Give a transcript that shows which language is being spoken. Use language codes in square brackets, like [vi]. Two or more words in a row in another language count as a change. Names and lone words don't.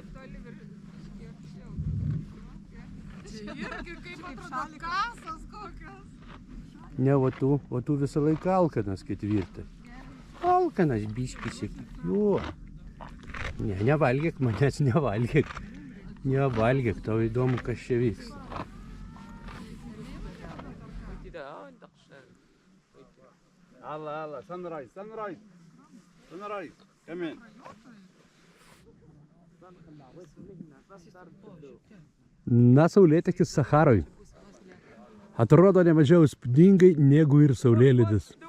[lt] Ne, o tu visą laiką alkanas ketvirtai. Alkanas biškis, jo. Ne, nevalgyk, manęs nevalgyk. Nevalgyk, tau įdomu, kas čia vyksta. [en] Allah, sunrise. Come in. [lt] Na, saulėtekis Saharoj. Atrodo ne mažiau įspūdingai negu ir saulėlydis.